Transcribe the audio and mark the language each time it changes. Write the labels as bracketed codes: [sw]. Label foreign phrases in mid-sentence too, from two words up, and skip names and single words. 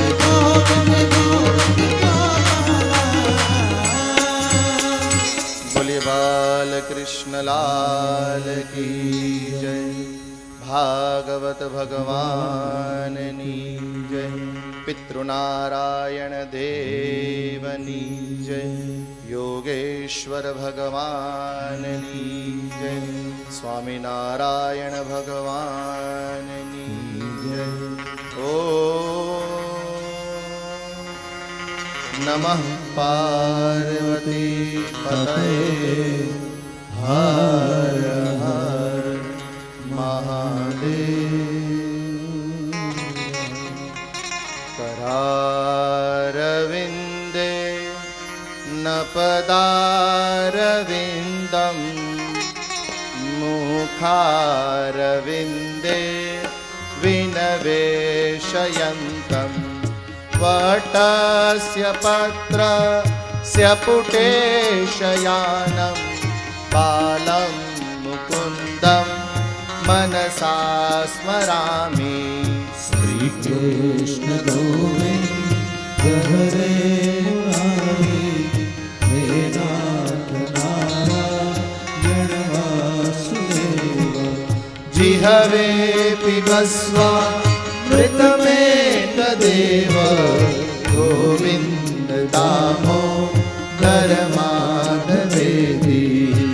[gu] બોલીએ બાલ કૃષ્ણ લાલ કી જય ભાગવત ભગવાનની જય પિતૃનારાયણ દેવની જય યોગેશ્વર ભગવાનની જય સ્વામિનારાયણ ભગવાનની જય ઓ [sa] નમઃ પાર્વતી પતયે હર હર મહાદેવ करारविन्दे न पदारविन्दं मुखारविन्दे विनवेशयन्तं वटस्य पत्रस्य पुटेशयानं बालं मुकुन्दं मनसा स्मरामि શ્રી કૃષ્ણ ગોવિંદ હરે મુરારી હે નાથ નારાયણ વાસુદેવ जिहवे पिबस्व मृतमेतदेव गोविन्द दामोदर माधवेति